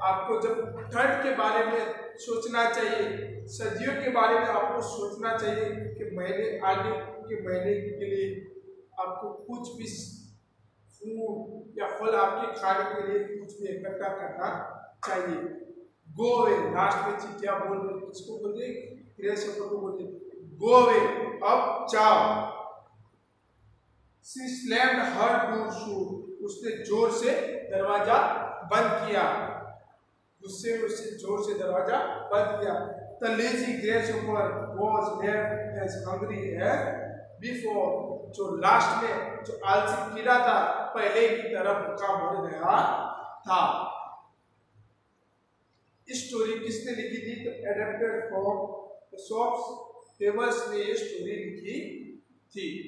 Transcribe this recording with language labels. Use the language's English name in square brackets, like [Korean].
[Hindi] आपको जब ठंड के बारे में सोचना चाहिए, सर्दियों के बारे में आपको सोचना चाहिए कि महीने आगे के महीने के लिए आपको कुछ भी फूड या फल आपके खाने के लिए कुछ भी इकट्ठा करना चाहिए। [English] Go away. [Hindi] लास्ट में चींटियां बोल रही, किसको बोल रही? ग्रेसहोपर को बोल रही, [English] go away, [Hindi] अब जाओ। [English] She slammed her door shut। [Hindi] उसने जोर से दरवाजा बंद किया, गुस्से में उसने जोर से दरवाजा बंद किया। [English] The lazy grasshopper was left as hungry as before। [Hindi] जो लास्ट में जो आलसी कीड़ा था, पहले की तरह भूखा मर गया था। इस स्टोरी किसने लिखी थी? तो [English] adapted from Aesop's fables [Hindi] ने ये स्टोरी लिखी थी।